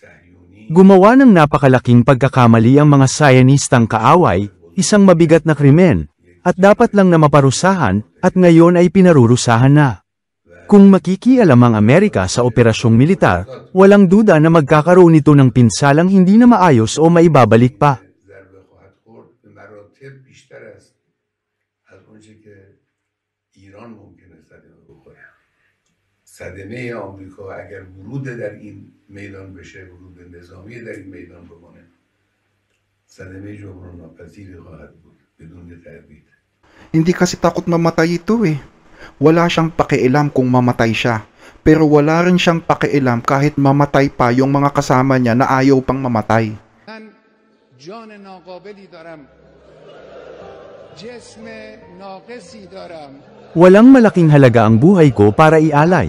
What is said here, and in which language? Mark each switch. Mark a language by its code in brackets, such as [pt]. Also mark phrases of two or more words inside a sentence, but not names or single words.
[tl] Gumawa ng napakalaking pagkakamali ang mga Zionistang kaaway, isang mabigat na krimen, at dapat lang na maparusahan, at ngayon ay pinarurusahan na. Kung makikialam ang Amerika sa operasyong militar, walang duda na magkakaroon ito ng pinsalang hindi na maayos o maibabalik pa. [fa] صدمه آمریکا اگر ورود در این میدان بشه، ورود نظامی در این میدان بکنه، صدمه جبران ناپذیری خواهد بود بدون تردید. [tl] Hindi kasi takot mamatay ito Wala siyang pakialam kung mamatay siya. Pero wala rin siyang pakialam kahit mamatay pa yung mga kasama niya na ayaw pang mamatay. Walang malaking halaga ang buhay ko para ialay.